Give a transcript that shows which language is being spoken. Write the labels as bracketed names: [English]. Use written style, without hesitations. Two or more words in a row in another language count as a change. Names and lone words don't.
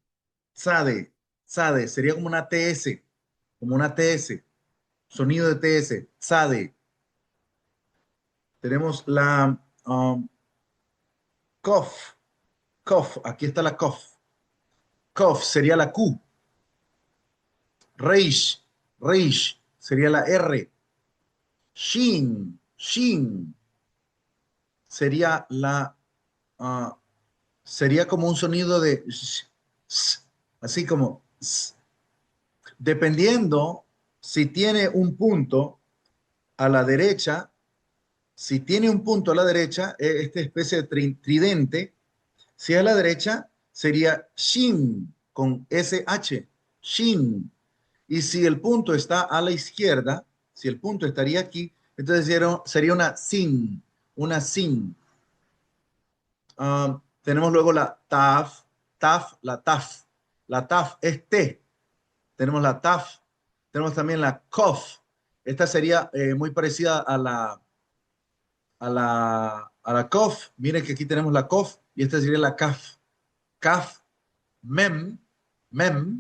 [Spanish] Tzade, Tzade, Sade, sería como una TS, sonido de TS, Sade. Tenemos la cough, cough, aquí está la cough. Cough sería la Q. Reish, reish sería la R. Shin, shin sería la, ah, sería como un sonido de, así como, dependiendo si tiene un punto a la derecha, si tiene un punto a la derecha, esta especie de tridente, si es a la derecha, sería shin con SH, shin. Y si el punto está a la izquierda, si el punto estaría aquí, entonces sería una sin, una sin. Tenemos luego la taf, taf, la taf. La taf es T. Tenemos la taf. Tenemos también la cof. Esta sería muy parecida a la cof. Miren que aquí tenemos la cof y esta sería la caf. Caf, mem, mem.